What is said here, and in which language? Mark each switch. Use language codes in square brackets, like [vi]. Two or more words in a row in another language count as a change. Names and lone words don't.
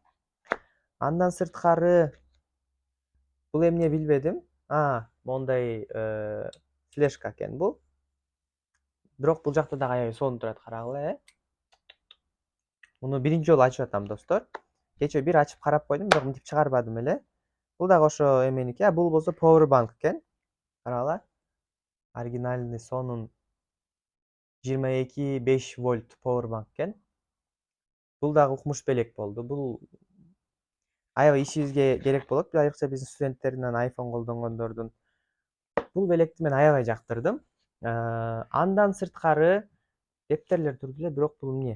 [ky] Андан сырткары бул эмне билбедим. Мондай флешка экен бул. Бирок бул жакта дагы аябай сонун турат, карагыла, Муну биринчи жолу ачып атам, достор. Кечээ бир ачып карап койдум, бирок мынтип чыгарбадым эле. Бул дагы ошо эменики. Бул болсо [en] power bank [ky] экен. Карагыла. Оригинальный сонун 22,5 вольт [en] power bank [ky] экен. Бул дагы укмуш белек болду. Бул аябай ишибизге керек болот. Айрыкча биздин студенттердин, iPhone колдонгондордун. Бул белекти мен аябай жактырдым. Андан сырткары дептерлер турду эле, бирок бул эмне?